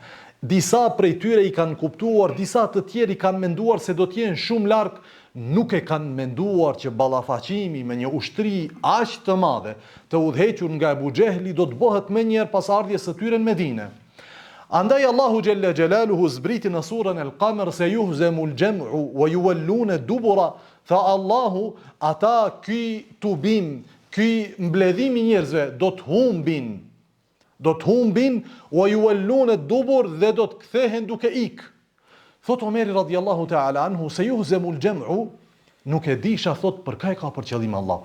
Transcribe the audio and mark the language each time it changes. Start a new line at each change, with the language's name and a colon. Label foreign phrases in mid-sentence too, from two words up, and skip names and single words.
Albanian: Disa prej tyre i kanë kuptuar, disa të tjerë i kanë menduar se do të jenë shumë larg, nuk e kanë menduar që ballafaqimi me një ushtri aq të madhe, të udhëhequr nga Abu Xehli do të bëhet menjëherë pas ardhjes së tyre në Medinë. Andaj Allahu
Arabic: جل جلاله
Albanian: zbriti në surën El-Qamar se
Arabic: يهزم الجمع ويولون الدبر,
Albanian: tha Allahu ata ky tubim, ky mbledhim i njerëzve do të humbin
Arabic: ويولون الدبر
Albanian: dhe do të kthehen duke ik. Thot Omeri
Arabic: رضي الله تعالى عنه
Albanian: se
Arabic: يهزم الجمع,
Albanian: nuk e disha thot për ka e ka për qëllim Allah.